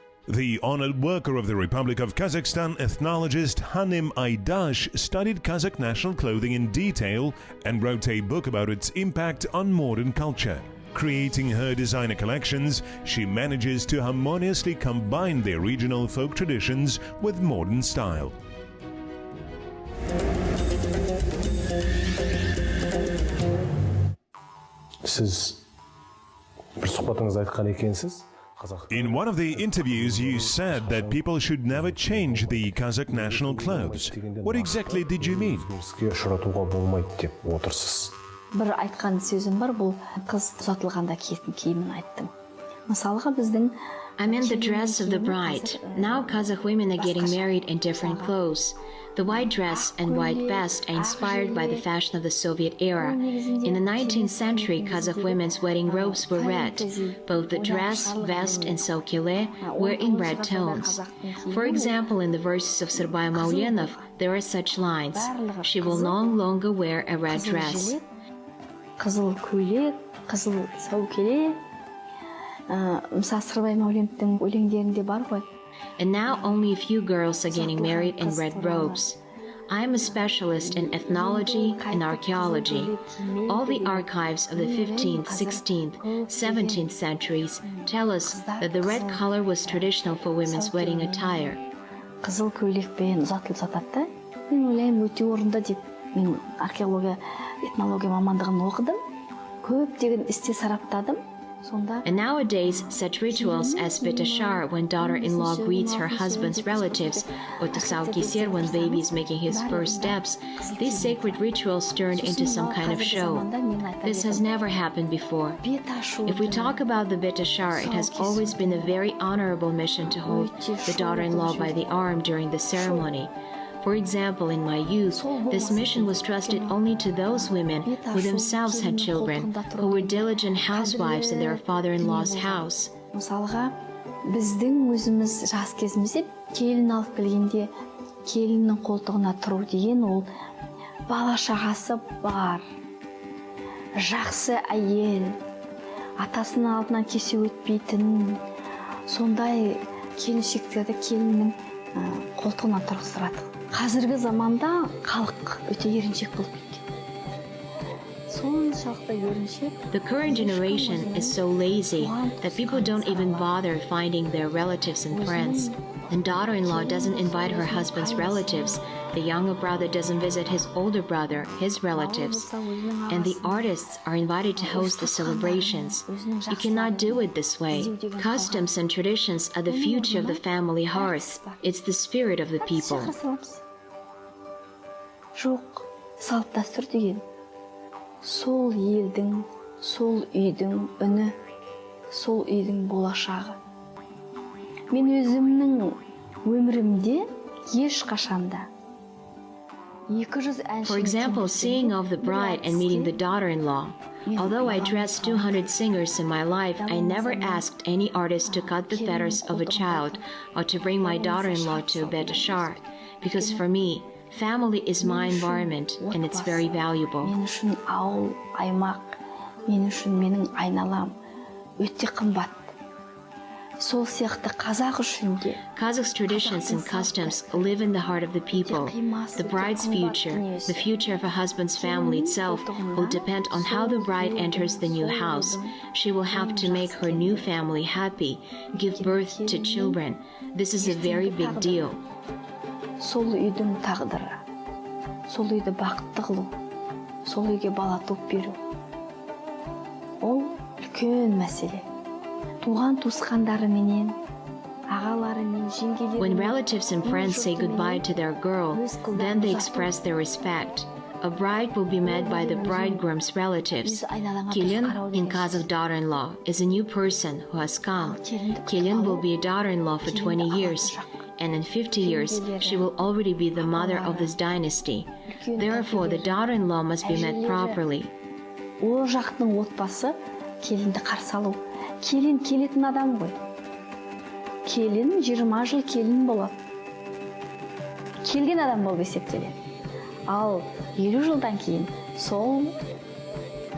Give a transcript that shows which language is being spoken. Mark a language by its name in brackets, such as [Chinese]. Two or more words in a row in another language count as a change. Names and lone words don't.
[English] The honored worker of the Republic of Kazakhstan, ethnologist Hanim Aydash, studied Kazakh national clothing in detail and wrote a book about its impact on modern culture. Creating her designer collections, she manages to harmoniously combine their regional folk traditions with modern style. [Kazakh] Siz bir сұхбатыңызда айтқан екенсіз. [English] In one of the interviews, you said that people should never change the Kazakh national clothes. What exactly did you mean? [Kazakh] Bir айтқан сөзім бар, бұл қыз ұзатылғанда киетін киімін айттым. Мысалға біздің [English] I meant the dress of the bride. Now Kazakh women are getting married in different clothes. The white dress and white vest are inspired by the fashion of the Soviet era. In the 19th century, Kazakh women's wedding robes were red. Both the dress, vest, and sokile were in red tones. For example, in the verses of Sirbay Maulenov, there are such lines: "She will no longer wear a red dress." [Kazakh] Қызыл көйлек, қызыл сәукеле, мысалы Сырбай Мауленовтың өлеңдерінде бар ғой. [English] And now only a few girls are getting married in red robes. I am a specialist in ethnology and archaeology. All the archives of the 15th, 16th, 17th centuries tell us that the red color was traditional for women's wedding attire. [Kazakh] Қызыл көйлекпен ұзатылады да. Мен ойлаймын өте орынды деп. Мен археология, этнология мамандығын оқыдым. Көптеген істе сараптадым. [English] And nowadays, such rituals as Betashar, when daughter-in-law greets her husband's relatives, or Tasawkiser, when baby is making his first steps, these sacred rituals turned into some kind of show. This has never happened before. If we talk about the Betashar, it has always been a very honorable mission to hold the daughter-in-law by the arm during the ceremony. For example, in my youth, this mission was trusted only to those women who themselves had children, who were diligent housewives in their father-in-law's house. [Kazakh] Мысалға, біздің өзіміз жас кезімізде келін алып келгенде келіннің қолтығына тұру деген ол бала шағасы бар, жақсы әйел, атасының алдынан кесе өтпейтін, сондай келіншектерді келіннің қолтығына тұрғыздырады. Қазіргі заманда халық өте еріншек болып кеткен. Соншалықты еріншек. [English] The current generation is so lazy that people don't even bother finding their relatives and friends. The daughter-in-law doesn't invite her husband's relatives. The younger brother doesn't visit his older brother, his relatives. And the artists are invited to host the celebrations. You cannot do it this way. Customs and traditions are the future of the family hearth. It's the spirit of the people. [Kazakh] Жоқ, салт-дәстүр деген сол елдің, сол үйдің үні, сол үйдің болашағы. Мен өзімнің өмірімде ешқашанда [English] For example, seeing of the bride and meeting the daughter-in-law. Although I dressed 200 singers in my life, I never asked any artist to cut the feathers of a child or to bring my daughter-in-law to a Betashar, because for me, family is my environment and it's very valuable. [Kazakh] Мен үшін ауыл, аймақ, мен үшін менің айналам өте қымбат. Сол сияқты Қазақ үшін де. [English] Kazakh's traditions and customs live in the heart of the people. The bride's future, the future of her husband's family itself, will depend on how the bride enters the new house. She will have to make her new family happy, give birth to children. This is a very big deal. [Kazakh] Сол үйдің тағдыры, сол үйді бақытты қылу, сол үйге бала туып беру. Ол үлкен мәселе. Туған туысқандары менен, ағалары мен жеңгелері. [English] When relatives and friends say goodbye to their girl, then they express their respect. A bride will be met by the bridegroom's relatives. Келін, in Kazakh daughter-in-law, is a new person who has come. Келін will be a daughter-in-law for 20 years. And in 50 years, she will already be the mother of this dynasty. Therefore, the daughter-in-law must be met properly. [Kazakh] Ол жақтың отбасы келінді қарсы алу. Келін келетін адам ғой. Келін 20 жыл келін болады. Келген адам болып есептеледі. Ал 50 жылдан кейін сол